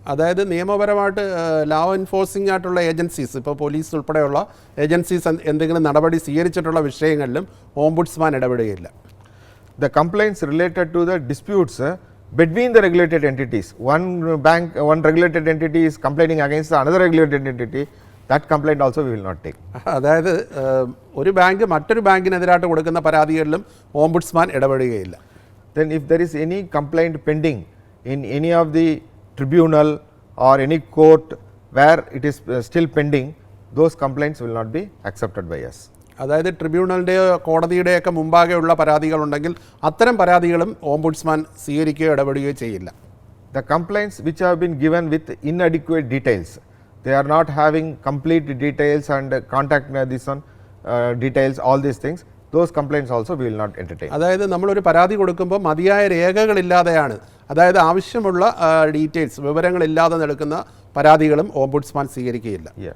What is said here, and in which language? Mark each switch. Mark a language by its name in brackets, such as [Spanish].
[Malayalam] അതായത് നിയമപരമായിട്ട് law enforcing ആയിട്ടുള്ള ഏജൻസീസ്, ഇപ്പോൾ പോലീസ് ഉൾപ്പെടെയുള്ള ഏജൻസീസ് എന്തെങ്കിലും നടപടി സ്വീകരിച്ചിട്ടുള്ള വിഷയങ്ങളിലും ombudsman ഇടപെടുകയില്ല. [English] The complaints related to the disputes between the regulated entities, one regulated entity is complaining against another regulated entity, that complaint also we will not take. [Malayalam] അതായത് ഒരു bank മറ്റൊരു ബാങ്കിനെതിരായിട്ട് കൊടുക്കുന്ന പരാതികളിലും ombudsman ഇടപെടുകയില്ല. [English] Then if there is any complaint pending in any of the tribunal or any court where it is still pending, those complaints will not be accepted by us. [Malayalam] അതായത് ട്രിബ്യൂണലിൻ്റെയോ കോടതിയുടെയൊക്കെ മുമ്പാകെയുള്ള പരാതികളുണ്ടെങ്കിൽ അത്തരം പരാതികളും ombudsman സ്വീകരിക്കുകയോ ഇടപെടുകയോ ചെയ്യില്ല. [English] The complaints which have been given with inadequate details, they are not having complete details and contact details, all these things, those complaints also we will not entertain. [Malayalam] അതായത് നമ്മളൊരു പരാതി കൊടുക്കുമ്പോൾ മതിയായ രേഖകളില്ലാതെയാണ്, അതായത് ആവശ്യമുള്ള ഡീറ്റെയിൽസ് വിവരങ്ങളില്ലാതെ നൽകുന്ന പരാതികളും ഓംബുഡ്സ്മാൻ സ്വീകരിക്കുകയില്ല.